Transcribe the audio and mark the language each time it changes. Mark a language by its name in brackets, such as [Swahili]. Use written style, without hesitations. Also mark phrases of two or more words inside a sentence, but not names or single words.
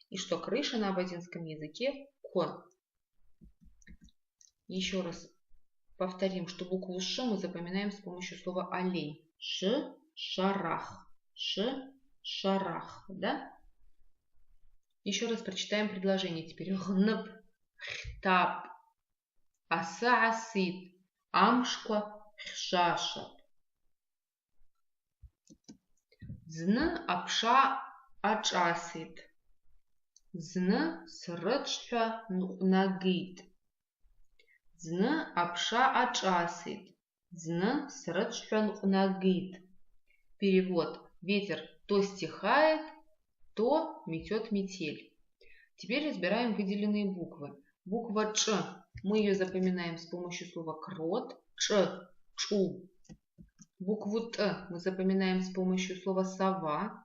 [Russian] И что крыша на абазинском языке К. Еще раз повторим, что букву Ш мы запоминаем с помощью слова олень. [Abaza] Ш, шарах. Ш, шарах. Да? [Russian] Еще раз прочитаем предложение. [Abaza] Теперь гнп, хтап, аса асит, амшква, хшашат. Зны апша ачасит. Зны срычха нагит. Зны апша ачасит. Зны срычха нагит. [Russian] Перевод. Ветер то стихает, то метет метель. Теперь разбираем выделенные буквы. Буква Ч. Мы ее запоминаем с помощью слова крот. [Abaza] Ч. Чу. [Russian] Букву Т мы запоминаем с помощью слова сова.